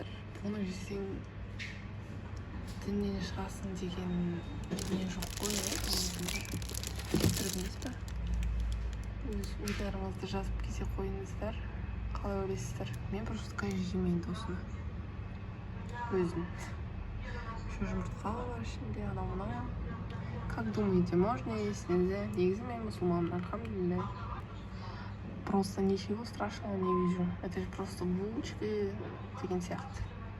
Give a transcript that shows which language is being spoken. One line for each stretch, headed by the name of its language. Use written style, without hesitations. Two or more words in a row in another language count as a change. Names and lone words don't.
Kazakh: Оны жесең діннен шығасың деген не жоқ қой, түргіңіз ба? Өз ойларыңызды жазып кесе қойыңыздар. Қалай ойлайсыздар? Мен
Russian: просто каждый
Kazakh: жемейін осыны. Өзім. Еще жұмыртқа бар ішінде, анау-мынау.
Russian: Как думаете, можно есть, нельзя?
Kazakh: Негізі мен мұсылманмын, альхамдулилля.
Russian: Просто ничего страшного не вижу. Это же просто булочки
Kazakh: деген сияқты.